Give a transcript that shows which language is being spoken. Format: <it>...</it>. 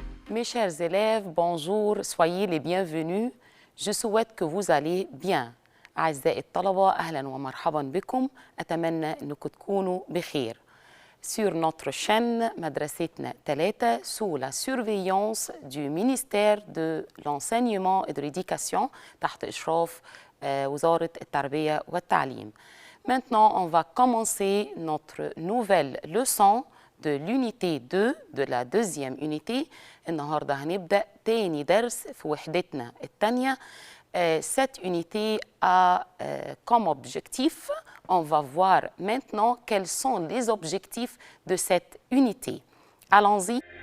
<fr>Mes chers élèves, bonjour, soyez les bienvenus. Je souhaite que vous allez bien.</fr> <ar>أعزائي الطلبة أهلا ومرحبا بكم. أتمنى أنكم تكونوا بخير.</ar> <fr>Sur notre chaîne مدرستنا 3 sous la surveillance du ministère de l'enseignement et de l'éducation</fr> <ar>تحت إشراف وزارة التربية والتعليم.</ar> <fr>Maintenant, on va commencer notre nouvelle leçon de l'unité 2 de la deuxième unité.</fr> <ar>النهارده هنبدأ تاني درس في وحدتنا الثانية.</ar> <fr>Cette unité a comme objectif, on va voir maintenant quels sont les objectifs de cette unité. Allons-y.</fr>